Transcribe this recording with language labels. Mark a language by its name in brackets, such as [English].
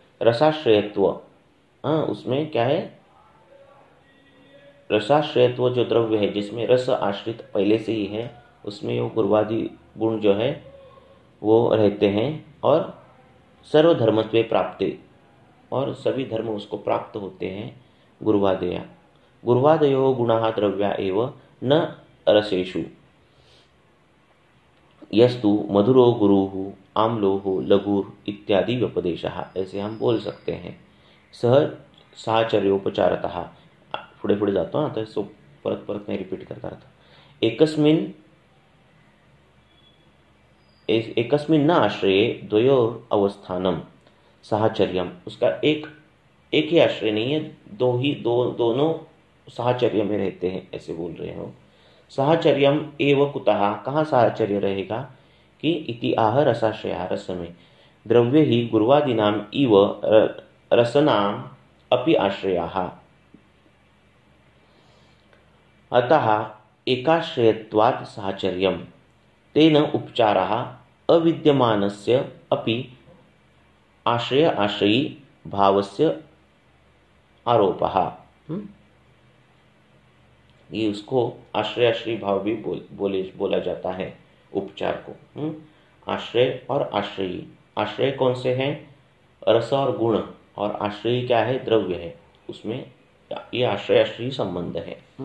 [Hindi] रसाश्रयत्व। उसमें क्या है? रसाश्रयत्व जो द्रव्य है जिसमें रस आश्रित पहले से ही है, उसमें वो गुरुवादी गुण जो है वो रहते हैं। [Sanskrit] और सर्वधर्मत्वे प्राप्ते, [Hindi] और सभी धर्म उसको प्राप्त होते हैं। [Sanskrit] गुरुवादया गुरुवादयो गुणाः द्रव्या एव न रसेषु यस्तु मधुरो गुरुः आम्लोः लघुर इत्यादि व्यपदेशः। [Hindi] ऐसे हम बोल सकते हैं। [Marathi] साहचर्योपचारतः, पुढे पुढे जातो आता, सो परत परत नाही रिपीट करता आता। [Sanskrit] एकस्मिन् न आश्रये द्वयोर अवस्थानम साहचर्यम। [Hindi] उसका एक ही आश्रय नहीं है, दोनों साहचर्य में रहते हैं ऐसे बोल रहे हो। [Sanskrit] साहचर्यम एव कुतः, [Hindi] कहाँ साहचर्य रहेगा? कि [Sanskrit] इति आह रसाश्रया, [Hindi] रस में। [Sanskrit] द्रव्य ही गुरुवादिनाम इव रसनाम अपि आश्रयाः। अतः एकाश्रयत्वात् साहचर्यम तेन उपचारः अविद्यमानस्य अपि आश्रय आश्रयी भावस्य आरोपः। [Hindi] ये उसको आश्रय आश्रयी भाव भी बोला जाता है उपचार को। आश्रय और आश्रयी, आश्रय कौन से हैं? रस और गुण, और आश्रयी क्या है? द्रव्य है। उसमें ये आश्रय आश्रयी संबंध है।